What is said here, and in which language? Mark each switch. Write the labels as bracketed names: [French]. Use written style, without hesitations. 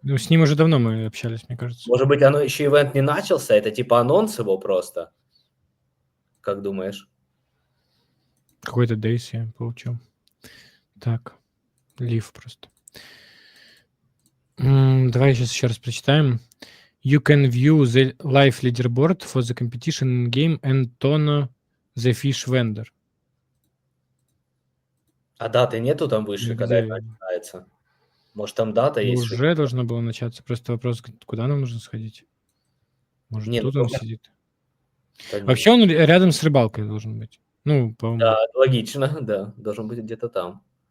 [Russian] Ну, с ним уже давно мы общались, мне кажется. Может быть, оно еще ивент не начался? Это типа анонс его просто? Как думаешь? Какой-то дейс я получил. Так, лив просто. Давай сейчас еще раз прочитаем. [English] You can view the live leaderboard for the competition in game and Tono the fish vendor. [Russian] А даты нету там выше, когда это Где? начинается? Может, там дата есть? что-то? Уже должно было начаться. Просто вопрос, куда нам нужно сходить? Может, Не, ну тут он только- сидит? да не. Вообще он рядом с рыбалкой должен быть. Ну, по-моему. Да, логично, да. Должен быть где-то там.